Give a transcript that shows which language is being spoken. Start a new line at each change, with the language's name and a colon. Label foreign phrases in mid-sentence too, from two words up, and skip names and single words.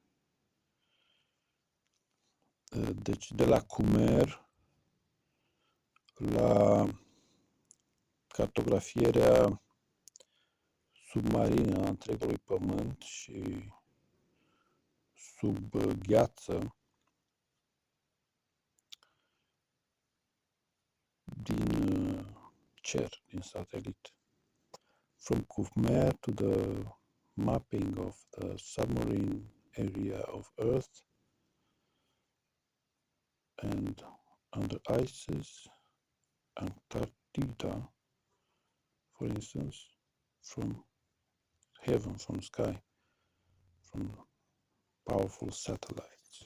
Romanian: Deci de la Khmer la cartografierea submarină a întregului Pământ și sub gheață din cer, din satelit.
English: From Khmer to the mapping of the submarine area of Earth and under ices, Antarctica, for instance, from heaven, from sky, from powerful satellites.